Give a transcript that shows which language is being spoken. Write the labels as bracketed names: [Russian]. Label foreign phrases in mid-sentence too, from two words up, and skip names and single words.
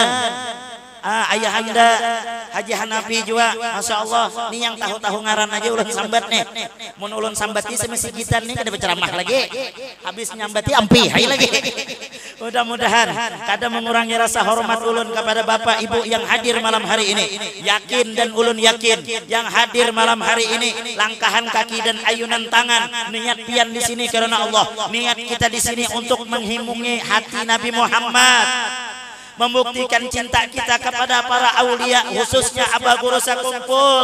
[Indonesian] Ayah anda Haji Hanafi juga, masya Allah. [Banjar] Nih yang tahu-tahu ngaran aja ulun sambat nih. Mun ulun sambati semisi gitar nih kada berceramah lagi. Habis nyambati ampi hai lagi. Mudah-mudahan kada mengurangi rasa hormat ulun kepada bapak ibu yang hadir malam hari ini. Yakin dan ulun yakin yang hadir malam hari ini langkahan kaki dan ayunan tangan, niat pian di sini karena Allah. [Indonesian] Niat kita di sini untuk menghimungi hati Nabi Muhammad, membuktikan cinta kita kepada para aulia, khususnya Abah Guru Sakumpul.